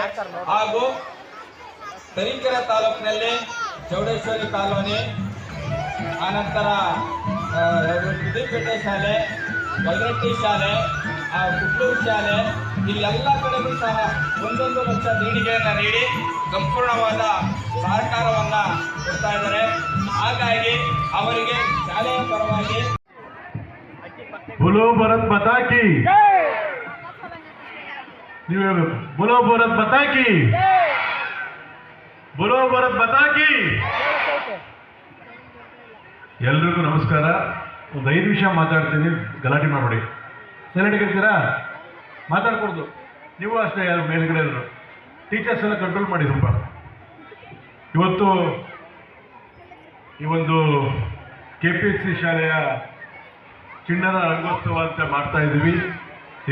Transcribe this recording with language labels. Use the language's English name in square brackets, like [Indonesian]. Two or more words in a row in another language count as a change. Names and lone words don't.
[Kannada] ಹಾಗೂ ತರೀಕೆರೆ ತಾಲೂಕಿನಲ್ಲಿ ಚೌಡೇಶ್ವರಿ ಕಾಲೋನಿ, ಆನಂತರ ಬುದ್ಧಿಪೇಟೆ ಶಾಲೆ, ಗೊಲ್ರಟ್ಟಿ ಶಾಲೆ, ಕುಟ್ಲೂರು ಶಾಲೆ, ಇಲ್ಲೆಲ್ಲ ಕಡೆಗೂ ಸಹ 1 ಲಕ್ಷ ದೇಣಿಗೆಯನ್ನು ನೀಡಿ ಸಂಪೂರ್ಣವಾದ ಸಹಕಾರವನ್ನು ಕೊಡ್ತಾ ಇದ್ದಾರೆ. ಹಾಗಾಗಿ ಅವರಿಗೆ ಶಾಲೆಯ ಪರವಾಗಿ [Hindi] बोलो भारत माता की, बोलो भारत माता की, बोलो भारत माता की. [Kannada] ಎಲ್ರಿಗೂ ನಮಸ್ಕಾರ. ಒಂದು 5 ನಿಮಿಷ ಮಾತಾಡ್ತೀನಿ, ಗಲಾಟೆ ಮಾಡಬೇಡಿ. ಸೈಲೆಂಟ್ ಇರ್ತೀರಾ, ಮಾತಾಡ್ಕೊಡ್ದು. ನೀವು ಅಷ್ಟೇ, ಯಾರು ಮೇಲ್ಗಡೆ ಇದ್ರು ಟೀಚರ್ಸ್ ಎಲ್ಲ ಕಂಟ್ರೋಲ್ ಮಾಡಿ ಸ್ವಲ್ಪ. ಇವತ್ತು ಈ ಒಂದು KPSC ಶಾಲೆಯ ಚಿಣ್ಣರ ರಂಗೋತ್ಸವ ಅಂತ ಮಾಡ್ತಾ ಇದ್ದೀವಿ.